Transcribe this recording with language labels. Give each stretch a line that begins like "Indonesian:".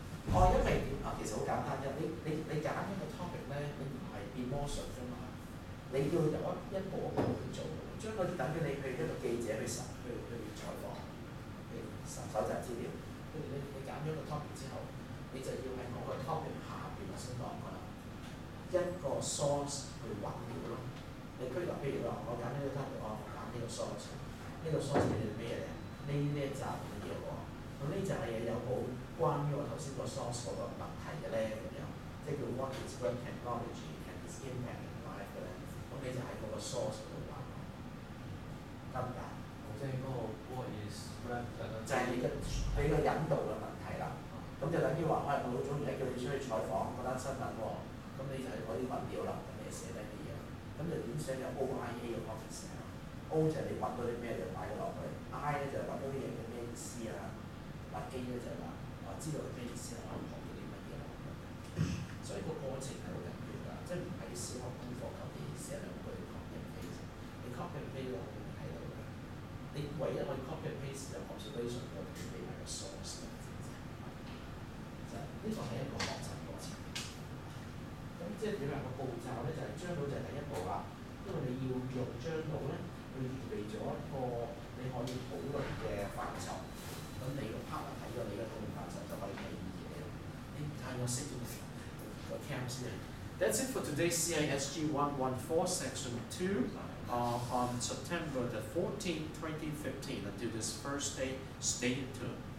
Cantonese: 因為其實好簡單啫，你揀一個 topic 咧，你唔係變魔術㗎嘛，你要由一步一步去做，將嗰啲等於你譬如一個記者去採訪，搜集資料，跟住你揀咗個 topic 之後，你就要喺嗰個 topic 下邊頭先講過啦，一個 source 去揾料咯。你譬如話我揀呢個 topic，我揀呢個 source，呢個 source 係咩咧？呢一集嘅嘢喎，咁呢集嘅嘢有冇關於我頭先個 source 嗰個問題嘅咧？咁樣即係叫
English: what is web technology and its impact in life
Cantonese: 嘅咧？
English: 咁你就喺嗰個 source 嗰度揾，得唔得？
Cantonese: 即係嗰個
English: what is web technology
Cantonese: 就係你個引導嘅問題啦。咁就等於話，我老總而家叫你出去採訪嗰單新聞喎，咁你就係嗰啲物料啦，咁你寫低啲嘢，咁就點寫有 OIA 嘅 topic 寫啦。 O 就係你揾到啲咩就擺咗落去 ，I 咧就係揾到啲嘢嘅咩意思啊，G 咧就係話我知道佢咩意思啦，我學到啲乜嘢啦。所以個過程係好緊要㗎，即係唔係小學功課求其寫兩句
English: copy and paste，
Cantonese: 你 copy and paste 都好容易睇到㗎。你唯一可以
English: copy and paste
Cantonese: 就 observation 嗰度俾埋個 source 嘅，就呢個係一個學習過程。咁即係點樣個步驟咧？就係將到就係第一步啦，因為你要用將到咧。佢預備咗一個你可以討論嘅範疇，咁你個 partner 睇咗你嘅討論範疇就可以睇嘢。你睇我識咗個 cam 先。
English: That's it for today's CISG114 section 2 on September the 14th, 2015. Until this first day, stay tuned.